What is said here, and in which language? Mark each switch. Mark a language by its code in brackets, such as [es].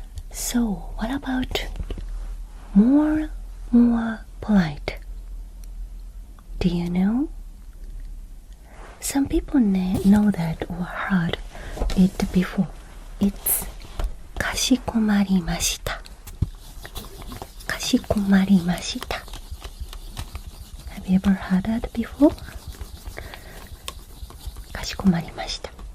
[en] So, what about more polite? Do you know? Some people know that or heard it before. [ja] It's かしこまりました。かしこまりました。 [en] Have you ever heard that before? [ja] かしこまりました。